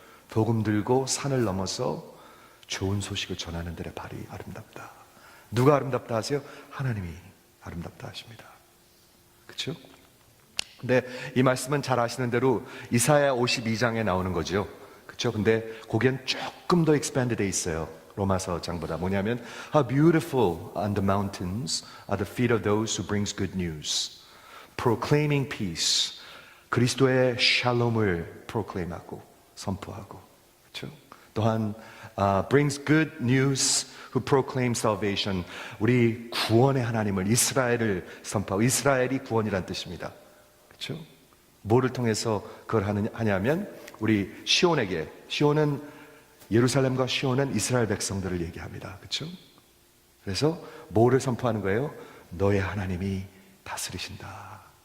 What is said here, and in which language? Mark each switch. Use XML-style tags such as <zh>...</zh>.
<ko>복음 들고 산을 넘어서 좋은 소식을 전하는 데의 발이 아름답다. 누가 아름답다 하세요? 하나님이 아름답다 하십니다. 그렇죠? 근데 이 말씀은 잘 아시는 대로 이사야 52장에 나오는 거죠. 그렇죠? 근데 거기엔 조금 더 expand 돼 있어요. 로마서 장보다. 뭐냐면</ko> <en>How beautiful on the mountains are the feet of those who brings good news, proclaiming peace.</en> <ko>그리스도의 샬롬을 proclaim하고 선포하고. 그렇죠? 또한</ko> <en>brings good news who proclaim salvation.</en> <ko>우리 구원의 하나님을, 이스라엘을 선포하고. 이스라엘이 구원이란 뜻입니다. 그렇죠? 뭐를 통해서 그걸 하냐면 우리 시온에게, 시온은 예루살렘과 시온은 이스라엘 백성들을 얘기합니다. 그렇죠? 그래서 뭐를 선포하는 거예요? 너의 하나님이 다스리신다.</ko>